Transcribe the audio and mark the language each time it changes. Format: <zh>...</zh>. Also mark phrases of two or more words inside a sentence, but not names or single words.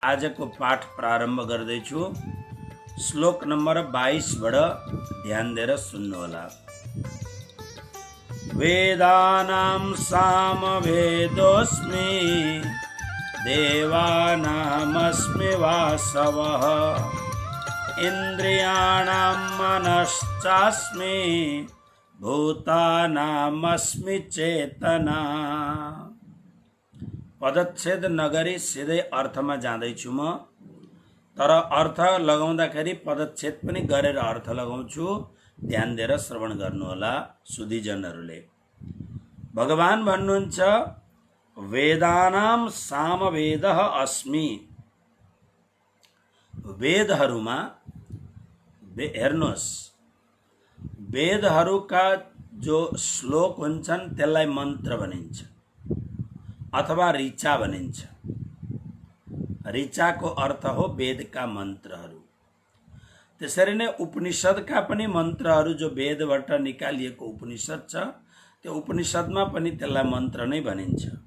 <ne>आज को पाठ प्रारंभ गर्दैछु। श्लोक नंबर 22बाट ध्यान दिएर सुन्नु होला।</ne> <sa>वेदानां सामवेदोऽस्मि देवानामस्मि वासवः इन्द्रियाणां मनश्चास्मि भूतानामस्मि चेतना।</sa> <ne>पदच्छेद नगरी सिधै अर्थमा जाँदैछु म, तर अर्थ लगाउँदाखेरि पदच्छेद पनि गरेर अर्थ लगाउँछु। ध्यान दिएर श्रवण गर्नुहोला सुधीजनहरूले। भगवान भन्नुहुन्छ</ne> <sa>वेदानां सामवेदः अस्मि।</sa> <ne>वेदहरूमा हेर्नुहोस्, वेदहरूका जो श्लोक हुन्छन् त्यसलाई मन्त्र भनिन्छ अथवा ऋचा भनिन्छ। ऋचाको अर्थ हो वेदका मन्त्रहरू। त्यसरी नै उपनिषदका पनि मन्त्रहरू जो वेदबाट निकालिएको उपनिषद छ त्यो उपनिषदमा पनि त्यसलाई मन्त्र नै भनिन्छ।</ne>